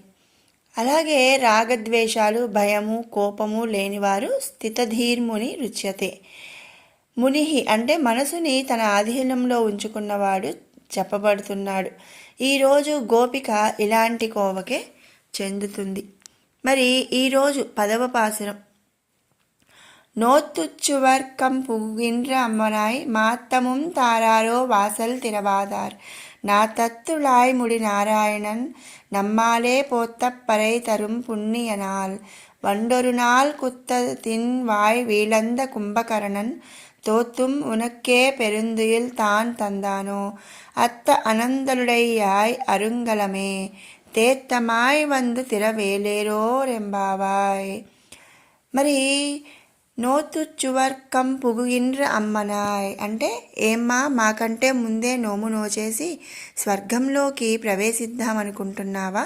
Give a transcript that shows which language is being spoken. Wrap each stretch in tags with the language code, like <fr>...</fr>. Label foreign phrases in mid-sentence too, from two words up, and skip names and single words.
<te>అలాగే రాగద్వేషాలు భయము కోపము లేనివారు</te> <sa>స్థితధీర్ముని రుచ్యతే.</sa> <te>మునిహి అంటే మనసుని తన ఆధీనంలో ఉంచుకున్నవాడు చెప్పబడుతున్నాడు. ఈరోజు గోపిక ఇలాంటి కోవకే చెందుతుంది. మరి ఈరోజు 10వ పాసురం.</te> <ta>நோத்துச்சுவர்க்கம் புகின்ற அம்மனாய் மாத்தமும் தாராரோ வாசல் திறவாதார் நாத்தத்துளாய் முடி நாராயணன் நம்மாலே போத்தப் பறை தரும் புண்ணியனால் வண்டொரு நாள் குத்தத்தின் வாய் வீழந்த கும்பகரணன் தோத்தும் உனக்கே பெருந்துயில் தான் தந்தானோ அத்த அனந்தலுடையாய் அருங்கலமே தேற்றமாய் வந்து திறவேலோர் எம்பாவாய்.</ta> <te>మరి</te> <ta>நோற்றுச்சுவர்க்கம் புகுகின்ற அம்மனாய்</ta> <te>అంటే, ఏమ్మా మాకంటే ముందే నోము నోచేసి స్వర్గంలోకి ప్రవేశిద్దామనుకుంటున్నావా?</te>